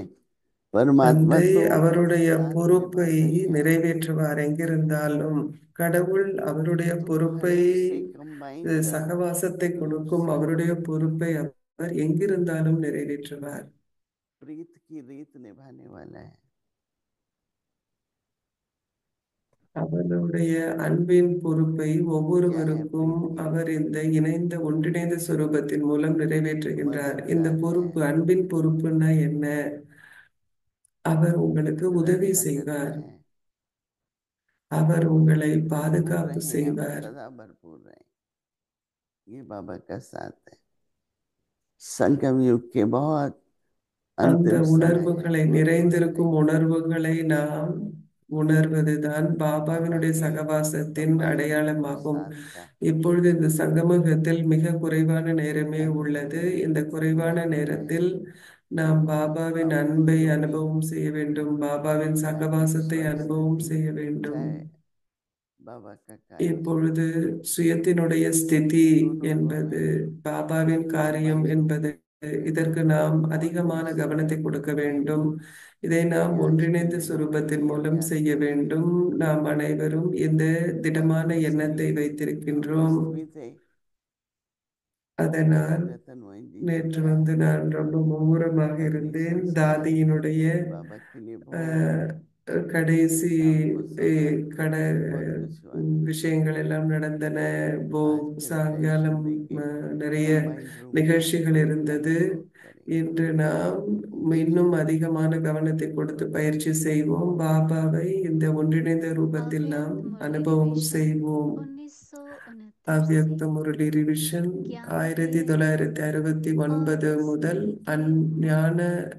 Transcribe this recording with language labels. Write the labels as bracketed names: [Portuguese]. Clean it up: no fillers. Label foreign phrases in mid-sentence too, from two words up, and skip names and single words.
[Hindi] परमात्मा [Tamil] தந்தை [Hindi] तो [Tamil] அவருடைய [Hindi] साथ [Tamil] பொறுப்பை [Hindi] निभाता ही है. [Tamil] நிறைவேற்றுவார் எங்கிருந்தாலும். கடவுள் அவருடைய [Hindi] तो [Tamil] பொறுப்பை, [Hindi] हर एक से कंबाइंड [Tamil] சகவாசத்தை கொடுக்கும் அவருடைய பொறுப்பை அவர் எங்கிருந்தாலும் நிறைவேற்றுவார். [Hindi] प्रीत की रीत निभाने वाला है. [Tamil] அவருடைய அன்பின் பொறுப்பை [Hindi] क्या है [Tamil] ஒவ்வொருவருக்கும் [Hindi] प्रीत की [Tamil] அவர் [Hindi] रीत? [Tamil] இந்த இணைந்த ஒன்றிணைந்த சுரூபத்தின் மூலம் நிறைவேற்றுகின்றார். [Hindi] मदद [Tamil] இந்த [Hindi] साथ [Tamil] பொறுப்பு, [Hindi] है. [Tamil] அன்பின் பொறுப்புன்னா என்ன? அவர் உங்களுக்கு உதவி [Hindi] रक्षा करना [Tamil] செய்வார். [Hindi] है. [Tamil] அவர் உங்களை [Hindi] भरपूर [Tamil] பாதுகாப்பு [Hindi] रहें आप, [Tamil] செய்வார். [Hindi] सदा भरपूर रहें. ये बाबा का साथ है. संगम युग के बहुत [Tamil] அந்த [Hindi] अंतिम समय है. [Tamil] உணர்வுகளை, நிறைந்திருக்கும் உணர்வுகளை நாம் உணர்வதுதான் பாபாவினுடைய [Hindi] अभी [Tamil] சகவாசத்தின் [Hindi] कंबाइंड [Tamil] அடையாளமாகும். [Hindi] साथ का. [Tamil] இப்பொழுது இந்த சங்கமகத்தில் மிக குறைவான நேரமே [Hindi] अभी [Tamil] உள்ளது. [Hindi] हमें [Tamil] இந்த குறைவான [Hindi] याद [Tamil] நேரத்தில் [Hindi] करें [Tamil] நாம் பாபாவின் [Hindi] अपनी [Tamil] அன்பை [Hindi] जो भी [Tamil] அனுபவம் செய்ய வேண்டும். பாபாவின் சகவாசத்தை அனுபவம் செய்ய வேண்டும். [Hindi] चाहे बाबा का कार्य [Tamil] இப்பொழுது சுயத்தினுடைய ஸ்திதி [Hindi] दोनों [Tamil] என்பது, [Hindi] हमें [Tamil] பாபாவின் காரியம் [Hindi] कंबाइंड [Tamil] என்பது, இதற்கு நாம் அதிகமான கவனத்தை கொடுக்க வேண்டும். இதை நாம் [Hindi] ध्यान से [Tamil] ஒன்றிணைந்த [Hindi] लेना [Tamil] சுரூபத்தின் [Hindi] चाहिए. [Tamil] மூலம் [Hindi] अभ्यास [Tamil] செய்ய [Hindi] करना [Tamil] வேண்டும். [Hindi] चाहिए. [Tamil] நாம் அனைவரும் இந்த திடமான [Hindi] परसों [Tamil] எண்ணத்தை [Hindi] सभी [Tamil] வைத்திருக்கின்றோம். [Hindi] व्यस्त भी थे. [Tamil] அதனால் [Hindi] रतन मोहन जी से [Tamil] நேற்று [Hindi] था. [Tamil] நான் ரொம்ப மும்முரமாக [Hindi] अपनी [Tamil] இருந்தேன். [Hindi] संस्था [Tamil] தாதியினுடைய [Hindi] बाबा के लिए बहुत [Tamil] அஹ், கடைசி [Hindi] शाम को सुबह [Tamil] கட [Hindi] बहुत कुछ हुआ. [Tamil] விஷயங்கள் எல்லாம் நடந்தன. [Hindi] आज फिर [Tamil] சாயங்காலம் [Hindi] वैष्णवी की [Tamil] நிறைய [Hindi] कंबाइंड रूप में [Tamil] நிகழ்ச்சிகள் இருந்தது. [Hindi] अनुभव करेंगे. [Tamil] இன்று நாம் இன்னும் அதிகமான கவனத்தை கொடுத்து பயிற்சி செய்வோம். பாபாவை இந்த ஒன்றிணைந்த ரூபத்தில் நாம் [Hindi] अव्यक्त मुरली [Tamil] அனுபவம் [Hindi] रिवीजन [Tamil] செய்வோம். 1969 அவ்யக்த [Hindi] से [Tamil] முரளி ரிவிஷன் [Hindi] ज्ञान के 1969 और [Tamil] முதல் [Hindi] स्मृति [Tamil] ஞான [Hindi] मुद्राएं.